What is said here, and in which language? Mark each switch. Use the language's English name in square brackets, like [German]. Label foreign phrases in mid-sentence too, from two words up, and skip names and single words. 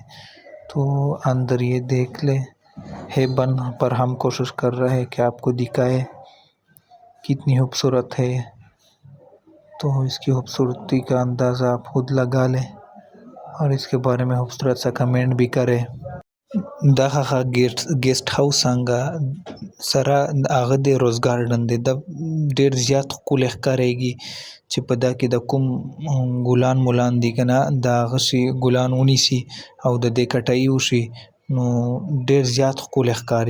[Urdu] تو اندر یہ دیکھ لیں ہے بند، پر ہم کوشش کر رہے ہیں کہ آپ کو دکھائے کتنی خوبصورت ہے۔ تو اس کی خوبصورتی کا اندازہ آپ خود لگا لیں، اور اس کے بارے میں خوبصورت سا کمنٹ بھی کریں۔ [Pashto] دغه [English] guest house [Pashto] څنګه سره هغه د روز ګارډن دی، د ډیر زیات ښکلی ښکارېږي چې په دا کې د کوم ګلان دي که نه، د هغه شي ګلان ونیسي او د دې کټایي وشي نو ډیر زیات ښکلی ښکاري۔